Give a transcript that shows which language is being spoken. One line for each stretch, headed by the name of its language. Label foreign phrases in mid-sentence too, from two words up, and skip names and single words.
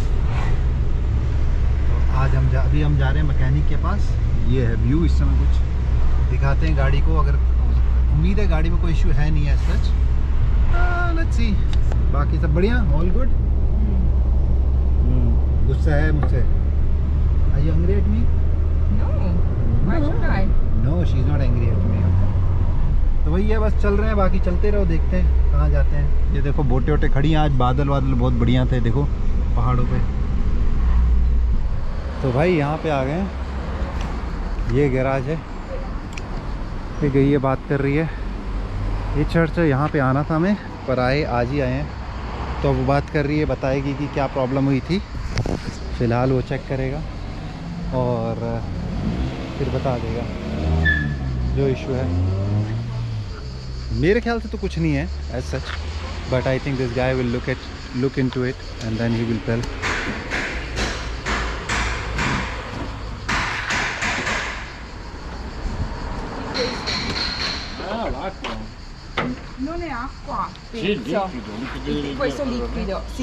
Hindi: तो आज अभी हम जा रहे हैं मैकेनिक के पास। ये है व्यू, इस समय कुछ दिखाते हैं गाड़ी को। अगर उम्मीद है गाड़ी में कोई इशू है नहीं है सच,
English: let's see.
Hindi: बाकी सब बढ़िया,
English: all good.
Hindi: गुस्सा है मुझसे?
English: Are you angry at me? No. Why should I? No, she is not angry at me.
Hindi: तो वही है, बस चल रहे हैं, बाकी चलते रहो, देखते हैं कहाँ जाते हैं। ये देखो बोटे वोटे खड़ी हैं। आज बादल बहुत बढ़िया थे, देखो पहाड़ों पे। तो भाई यहाँ पे आ गए हैं। ये गैराज है, ये गई है बात कर रही है। ये चर्च है, यहाँ पे आना था हमें, पर आज ही आए हैं। तो वो बात कर रही है, बताएगी कि क्या प्रॉब्लम हुई थी। फ़िलहाल वो चेक करेगा और फिर बता देगा जो इशू है। मेरे ख्याल से तो कुछ नहीं है
English: as such, But I think this guy will look into it and then he will tell.
Italian: Non è acqua, Sì, penso. liquido. Questo liquido, sì.